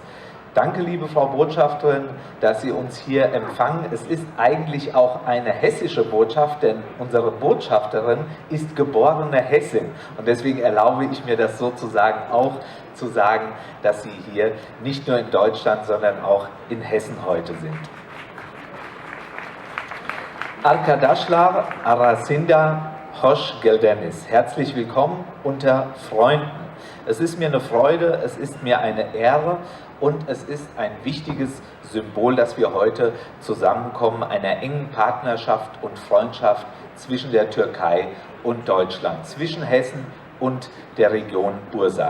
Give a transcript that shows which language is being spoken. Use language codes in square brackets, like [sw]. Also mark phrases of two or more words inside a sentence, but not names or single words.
[de] Danke, liebe Frau Botschafterin, dass Sie uns hier empfangen. Es ist eigentlich auch eine hessische Botschaft, denn unsere Botschafterin ist geborene Hessin. Und deswegen erlaube ich mir das sozusagen auch zu sagen, dass Sie hier nicht nur in Deutschland, sondern auch in Hessen heute sind. [tr] Arkadaşlar arasında hoş geldiniz. [de] Herzlich willkommen unter Freunden. Es ist mir eine Freude, es ist mir eine Ehre und es ist ein wichtiges Symbol, dass wir heute zusammenkommen, einer engen Partnerschaft und Freundschaft zwischen der Türkei und Deutschland, zwischen Hessen und der Region Bursa.